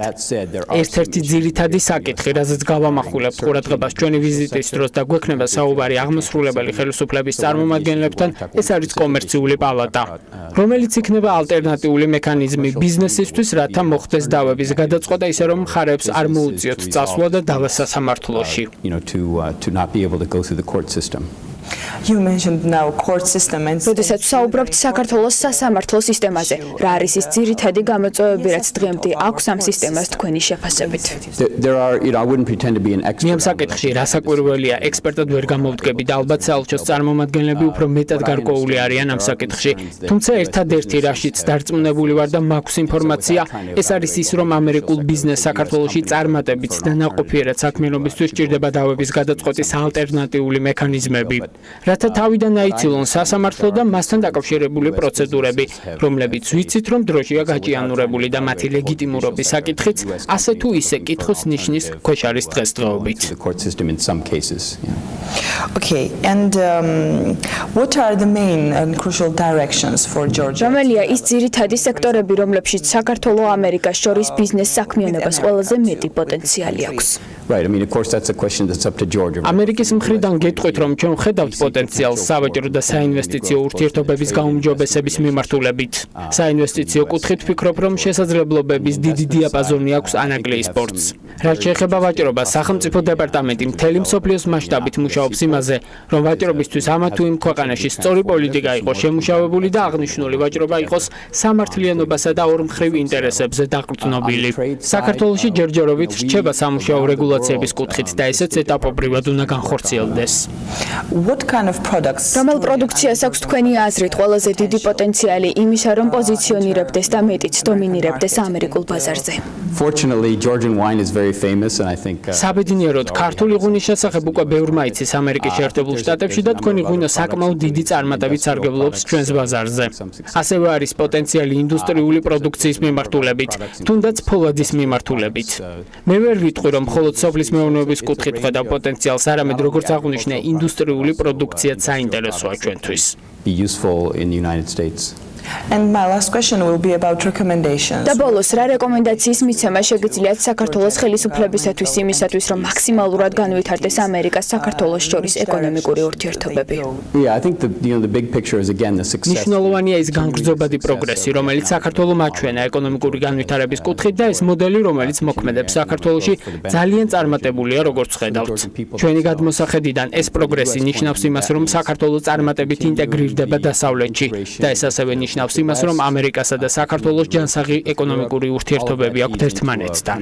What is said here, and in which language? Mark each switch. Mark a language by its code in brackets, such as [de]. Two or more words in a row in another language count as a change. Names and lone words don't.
[ka] ერთ-ერთი ძირითადი საკითხი, რაზეც გავამახვილებთ ყურადღებას ჩვენი ვიზიტის დროს და გვექნება საუბარი აღმასრულებელი ხელისუფლების წარმომადგენლებთან, ეს არის კომერციული პალატა, რომელიც იქნება ალტერნატიული მექანიზმი ბიზნესისთვის, რათა მოხდეს დავების გადაწყვეტა ისე რომ მხარეებს არ მოუწიოთ წასვლა და დავა სასამართლოში. [en] You mentioned now court system and [ka] როდესაც საუბრობთ საქართველოს სასამართლო სისტემაზე, რა არის ის ძირითადი გამოწვევები, რაც დღემდე აქვს ამ სისტემას თქვენი შეფასებით? მე ამ საკითხში რასაკვირველია, ექსპერტად ვერ გამოვდგები და ალბათ საელჩოს წარმომადგენლები უფრო მეტად გარკვეული არიან ამ საკითხში. თუმცა ერთადერთი რაშიც დარწმუნებული ვარ და მაქვს ინფორმაცია, ეს არის ის, რომ ამერიკულ ბიზნესს საქართველოში წარმატებით და ნაყოფიერად საქმიანობისთვის სჭირდება დავების გადაწყვეტის ალტერნატიული მექანიზმები. რათა თავიდან აიცილონ სასამართლო და მასთან დაკავშირებული პროცედურები, რომლებიც ვიცით, რომ დროშია გაჭიანურებული და მათი ლეგიტიმურობის საკითხიც ასე თუ ისე კითხვის ნიშნის ქვეშ არის დღესდღეობით. [en] Okay, and what are the main and crucial directions for Georgia? [ka] რომელია ის ძირითადი სექტორები, რომლებშიც საქართველოს ამერიკას შორის ბიზნეს საქმიანობას ყველაზე მეტი პოტენციალი აქვს? ამერიკის მხრიდან გეტყვით, რომ ჩვენ ვხედავთ პოტენციალს სავაჭრო და საინვესტიციო ურთიერთობების გაუმჯობესების მიმართულებით. საინვესტიციო კუთხით ვფიქრობ, რომ შესაძლებლობების დიდი დიაპაზონი აქვს ანაგლიის პორტს. რაც შეეხება ვაჭრობას, სახელმწიფო დეპარტამენტი მთელი მსოფლიოს მასშტაბით მუშაობს იმაზე, რომ ვაჭრობისთვის ამა თუ იმ ქვეყანაში სწორი პოლიტიკა იყოს შემუშავებული და აღნიშნული ვაჭრობა იყოს სამართლიანობასა და ორმხრივ ინტერესებზე დაყრდნობილი. საქართველოში ჯერჯერობით რჩება სამუშაო რეგულაციების კუთხით და ესეც ეტაპობრივად უნდა განხორციელდეს. [en] What kind of products? [ka] რომელ პროდუქციას აქვს თქვენი აზრით ყველაზე დიდი პოტენციალი იმისა, რომ პოზიციონირებდეს და მეტიც დომინირებდეს ამერიკულ ბაზარზე? [en] Fortunately, Georgian wine is very famous and I think [ka] საბედნიეროდ ქართული ღვინის შესახებ უკვე ბევრმა იცის ამერიკის შეერთებულ შტატებში და თქვენი ღვინო საკმაოდ დიდი წარმატებით სარგებლობს ჩვენს ბაზარზე. ასევე არის პოტენციალი ინდუსტრიული პროდუქციის მიმართულებით, თუნდაც ფოლადის მიმართულებით. მე ვერ ვიტყვი, რომ მხოლოდ სოფლის მეურნეობის კუთხით ხედავ პოტენციალს, არამედ როგორც აღვნიშნე, ინდუსტრიული პროდუქციაც საინტერესოა ჩვენთვის. [en] be useful in the United States. And my last question will be about recommendations. [ka] და ბოლოს რა რეკომენდაციის მიცემა შეგიძლიათ საქართველოს ხელისუფლებისათვის იმისათვის, რომ მაქსიმალურად განვითარდეს ამერიკას საქართველოს შორის ეკონომიკური ურთიერთობები? [en] Yeah, I think the big picture is again the success. [ka] ნიშნულოვანია ის განგრძობადი პროგრესი, რომელიც საქართველოს მაჩვენა ეკონომიკური განვითარების კუთხით და ეს მოდელი, რომელიც მოქმედებს საქართველოში, ძალიან წარმატებულია, როგორც ხედავთ. ჩვენი გადმოსახედიდან ეს პროგრესი ნიშნავს იმას, რომ საქართველოს წარმატებით ინტეგრირდება დასავლეთში და ეს ასევე ნიშნავს იმას, რომ ამერიკასა და საქართველოს ჯანსაღი ეკონომიკური ურთიერთობები აქვთ ერთმანეთთან.